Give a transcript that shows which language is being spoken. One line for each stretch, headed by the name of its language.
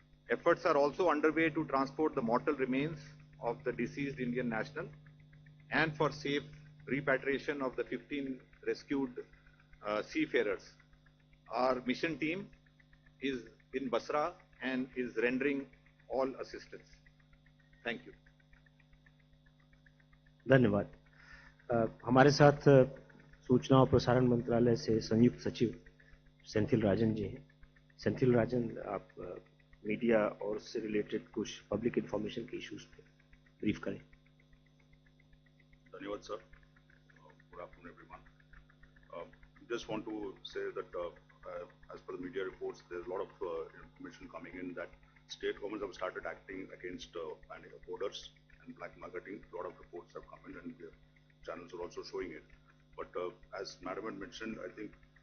English: Efforts are also underway to transport the mortal remains of the deceased Indian national and for safe repatriation of the 15 rescued seafarers. Our mission team is in Basra and is rendering all assistance. Thank you.
Hindi: धन्यवाद। हमारे साथ सूचना और प्रसारण मंत्रालय से संयुक्त सचिव सेंथिल राजन जी हैं। सेंथिल राजन, आप मीडिया और उससे रिलेटेड कुछ पब्लिक इंफॉर्मेशन के इश्यूज पे ब्रीफ करें। धन्यवाद sir.
English: Good afternoon, everyone. Just want to say that as per the media reports, there's a lot of information coming in that state governments have started acting against panic orders and black marketing. A lot of reports have come in, and the channels are also showing it. But as Madam had mentioned, I think